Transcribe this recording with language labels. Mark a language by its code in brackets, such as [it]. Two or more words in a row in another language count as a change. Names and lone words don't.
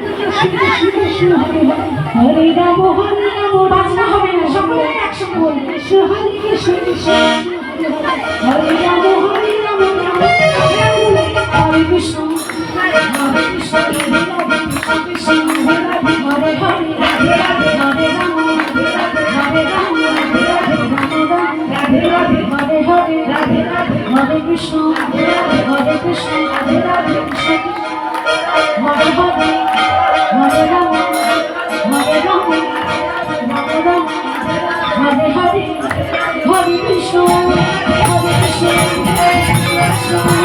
[sa] হরে রাম হরে রাম [bn] বাজনা হবে না সকলে একসঙ্গে বলবেন [sa] হরে কৃষ্ণ হরে রাম হরে রাম হরে কৃষ্ণ হরে কৃষ্ণ হরে হরে রাধে রাধে হরে রাম হরে রাম राधे राधे हरे हरे राधे राधे हरे कृष्ण हरे कृष्ण राधे राधे कृष्ण हरे हरे हरे राम हरे राम राम राम हरे हरे हरे कृष्ण हरे कृष्ण कृष्ण